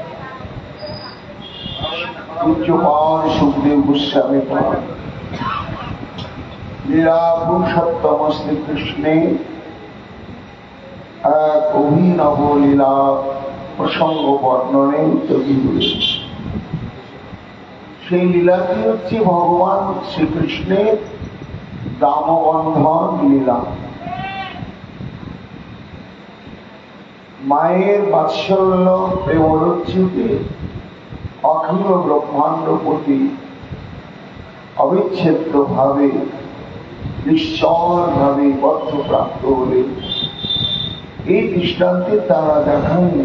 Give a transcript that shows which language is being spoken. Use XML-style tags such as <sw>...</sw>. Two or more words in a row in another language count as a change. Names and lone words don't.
<bn>পূজ্যপাদ সুখদেব গোস্বামী লীলা পুরুষোত্তম শ্রী কৃষ্ণে এক অভিনব লীলা প্রসঙ্গ বর্ণনে উদ্যোগী হয়ে সেই লীলাটি হচ্ছে ভগবান শ্রীকৃষ্ণের রামবন্ধন লীলা। মায়ের বাৎসল্য প্রেমরচ্যুতে অখিল ব্রহ্মাণ্ডপতি অবিচ্ছেদ্য ভাবে নিশ্চল ভাবে বদ্ধপ্রাপ্ত হলে এই দৃষ্টান্তে তারা দেখান</bn>